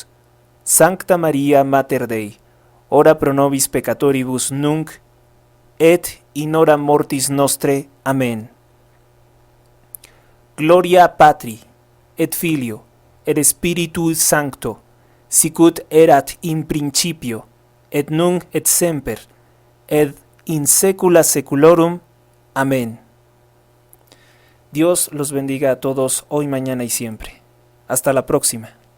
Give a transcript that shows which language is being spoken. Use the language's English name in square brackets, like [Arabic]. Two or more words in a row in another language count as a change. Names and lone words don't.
[Latin] Sancta Maria Mater Dei, ora pro nobis peccatoribus nunc, et in hora mortis nostre. Amén. Gloria Patri, et Filio, et Spiritus Sancto, sicut erat in principio, et nunc et semper, et in saecula saeculorum. Amén. [Spanish] Dios los bendiga a todos hoy, mañana y siempre. Hasta la próxima.